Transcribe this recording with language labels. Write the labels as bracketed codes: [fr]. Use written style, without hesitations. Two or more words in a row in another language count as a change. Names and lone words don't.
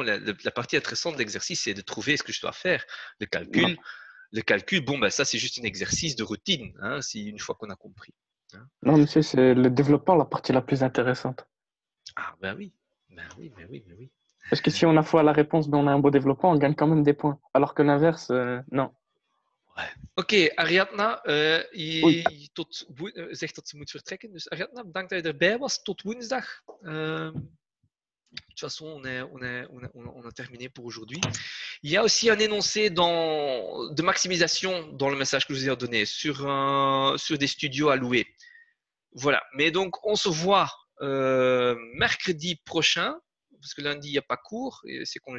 [fr] La partie intéressante de l'exercice, c'est de trouver ce que je dois faire. Le calcul, bon, ben ça c'est juste un exercice de routine, hein, une fois qu'on a compris. Hein. Non, monsieur, c'est le développement la partie la plus intéressante. Ah ben oui, ben oui, ben oui, ben oui. Parce que si on a foi à la réponse, mais on a un beau développement, on gagne quand même des points. Alors que l'inverse, non. [nl] Oké, Ariadna, Oei. zegt dat ze moet vertrekken. Dus Ariadna, bedankt dat je erbij was. Tot woensdag. [fr] De toute façon, on a terminé pour aujourd'hui. Il y a aussi un énoncé de maximisation dans le message que je vous ai donné sur des studios à louer. Voilà. Mais donc, on se voit mercredi prochain, parce que lundi, il n'y a pas cours, et c'est congé.